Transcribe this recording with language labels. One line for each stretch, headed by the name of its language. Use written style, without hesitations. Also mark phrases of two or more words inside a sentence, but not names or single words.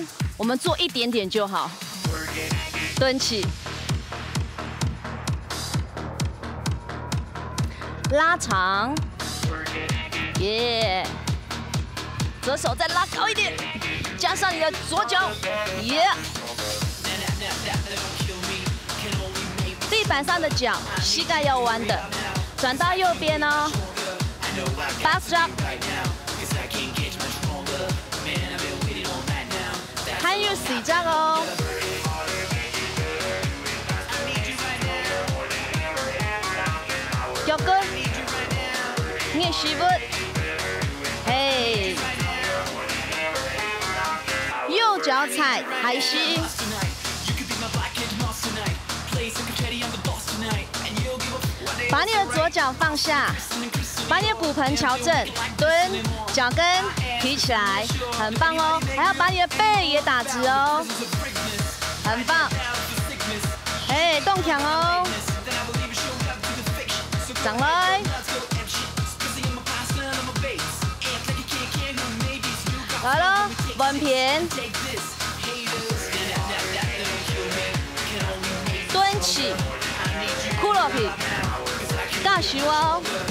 Chinese: 我們做一點點就好，蹲起，拉長，耶！左手再拉高一點，加上你的左腳，耶！地板上的腳，膝蓋要彎的，轉到右邊哦 ，
English: back drop。
Chinese: 還有4張哦，腳跟，捏膝部，嘿，右腳踩海西，把你的左腳放下，把你的骨盆調正，蹲，腳跟。提起來，很棒哦！還要把你的背也打直哦，很棒。哎，動強哦，上來，來咯，穩平，蹲起，骷髏皮，加手哦。